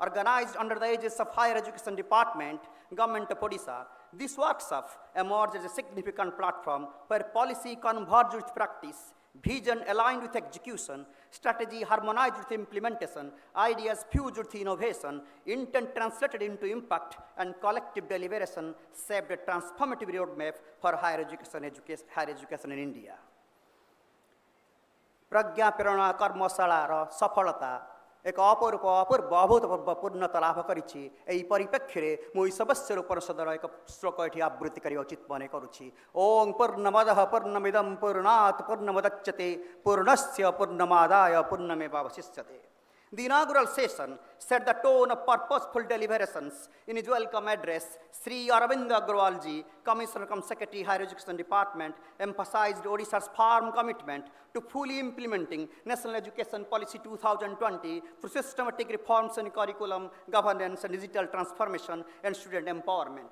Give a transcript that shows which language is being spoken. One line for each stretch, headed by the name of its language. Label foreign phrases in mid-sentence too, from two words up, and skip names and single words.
English: Organized under the aegis of Higher Education Department, Government of Odisha, this workshop emerged as a significant platform where policy converged with practice, vision aligned with execution, strategy harmonized with implementation, ideas fused with innovation, intent translated into impact, and collective deliberation shaped a transformative roadmap for higher education in India.
Odia: ପ୍ରଜ୍ଞା ପ୍ରେରଣା କର୍ମଶାଳା ର ସଫଳତା ଏକ ଅପୂର୍ବ ଅଭୂତପୂର୍ବ ପୂର୍ଣ୍ଣତା ଲାଭ କରିଛି ଏହି ପରିପ୍ରେକ୍ଷୀରେ ମୁଁ ସଦସ୍ୟ ପରିଷଦର ଏକ ଶ୍ଲୋକ ଏଠି ଆବୃତ୍ତି କରି ଉଚିତ ମନେ କରୁଛି
Sanskrit: ओम पूर्णमदः पूर्णमिदं पूर्णात् पूर्णमुदच्यते पूर्णस्य पूर्णमादाय पूर्णमेवावशिष्यते.
English: The inaugural session set the tone of purposeful deliberations. In his welcome address, Sri Arvinda Agarwal ji, Commissioner cum Secretary Higher Education Department, emphasized Odisha's firm commitment to fully implementing National Education Policy 2020 through systematic reforms in curriculum, governance, and digital transformation and student empowerment.